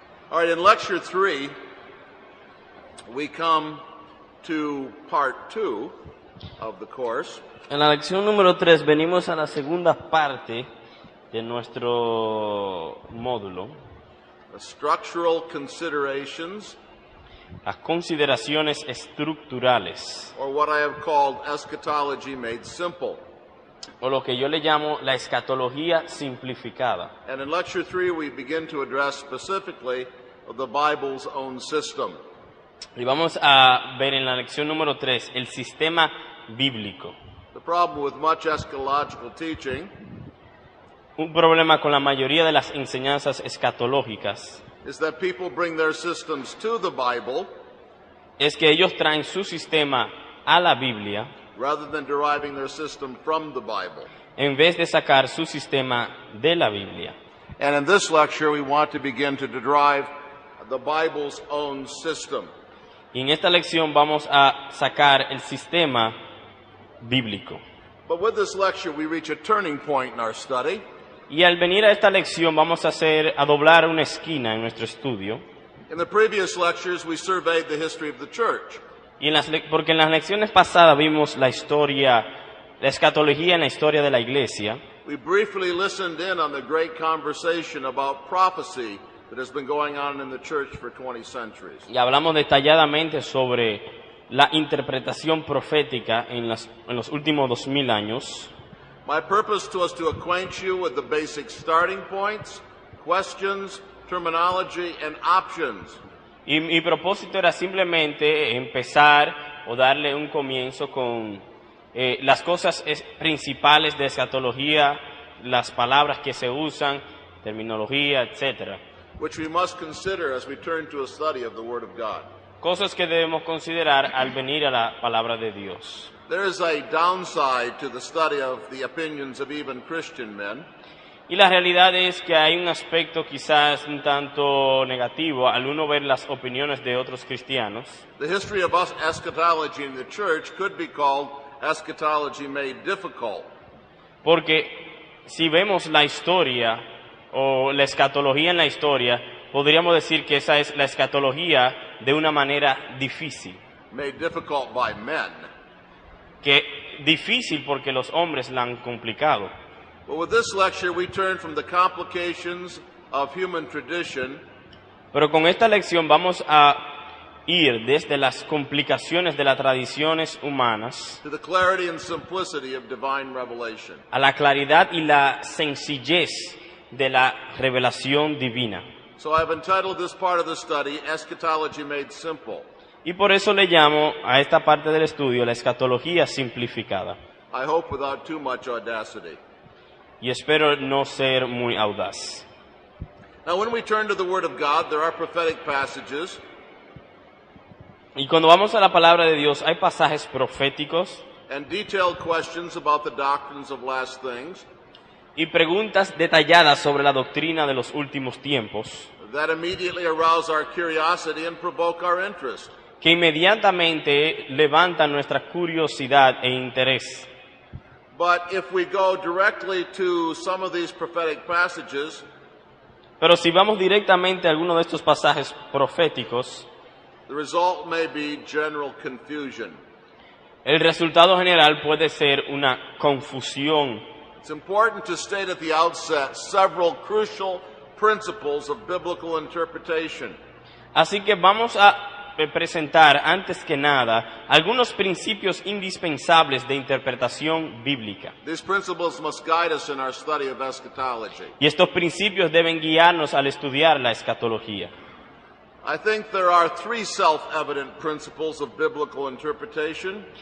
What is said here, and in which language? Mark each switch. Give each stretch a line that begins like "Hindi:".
English: All right, in lecture 3, we come to part 2 of the course.
Spanish: En la lección número 3 venimos a la segunda parte de nuestro módulo,
English: The structural considerations,
Spanish: las consideraciones estructurales,
English: or what I have called eschatology made simple.
Spanish: o lo que yo le llamo la escatología simplificada.
English: And in lecture 3, we begin to address specifically the Bible's own system.
Spanish: Y vamos a ver en la lección número 3 el sistema bíblico.
English: The problem with much eschatological teaching
Spanish: Un problema con la mayoría de las enseñanzas escatológicas
English: is that people bring their systems to the Bible
Spanish: es que ellos traen su sistema a la Biblia
English: rather than deriving their system from the Bible.
Spanish: en vez de sacar su sistema de la Biblia.
English: And in this lecture, we want to begin to derive the Bible's own system.
Spanish: Y en esta lección vamos a sacar el sistema bíblico.
English: But with this lecture, we reach a turning point in our study.
Spanish: Y al venir a esta lección vamos a doblar una esquina en nuestro estudio.
English: In the previous lectures, we surveyed the history of the church.
Spanish: Y porque en las lecciones pasadas vimos la escatología en la historia de la iglesia.
English: We briefly listened in on the great conversation about prophecy that has been going on in the church for 20 centuries.
Spanish: Y hablamos detalladamente sobre la interpretación profética en los últimos 2000 años.
English: My purpose was to acquaint you with the basic starting points, questions, terminology, and options.
Spanish: Y mi propósito era simplemente empezar o darle un comienzo con las cosas principales de escatología, las palabras que se usan, terminología, etcétera.
English: Which we must consider as we turn to a study of the Word of God.
Spanish: Cosas que debemos considerar al venir a la palabra de Dios.
English: There is a downside to the study of the opinions of even Christian men.
Spanish: Y la realidad es que hay un aspecto quizás un tanto negativo al uno ver las opiniones de otros cristianos.
English: The history of eschatology in the church could be called eschatology made difficult.
Spanish: Porque si vemos la historia o la escatología en la historia, podríamos decir que esa es la escatología de una manera difícil.
English: Made difficult by men.
Spanish: Que difícil porque los hombres la han complicado.
English: But with this lecture we turn from the complications of human tradition
Spanish: Pero con esta lección vamos a ir desde las complicaciones de las tradiciones humanas
English: to the clarity and simplicity of divine revelation.
Spanish: a la claridad y la sencillez de la revelación divina.
English: So I've entitled this part of the study, Eschatology Made Simple.
Spanish: Y por eso le llamo a esta parte del estudio la escatología simplificada.
English: I hope without too much audacity.
Spanish: Y espero no ser muy audaz.
English: Now when we turn to the Word of God, there are prophetic passages.
Spanish: Y cuando vamos a la palabra de Dios, hay pasajes proféticos
English: And detailed questions about the doctrines of last things
Spanish: y preguntas detalladas sobre la doctrina de los últimos tiempos
English: that immediately arouse our curiosity and provoke our interest.
Spanish: que inmediatamente levantan nuestra curiosidad e interés.
English: But if we go directly to some of these prophetic passages,
Spanish: Pero si vamos directamente a alguno de estos pasajes proféticos,
English: the result may be general confusion.
Spanish: el resultado general puede ser una confusión.
English: It's important to state at the outset several crucial principles of biblical interpretation.
Spanish: Así que vamos a presentar antes que nada algunos principios indispensables de interpretación bíblica.
English: These principles must guide us in our study of eschatology.
Spanish: Y estos principios deben guiarnos al estudiar la escatología.
English: I think there are three self-evident principles of biblical interpretation.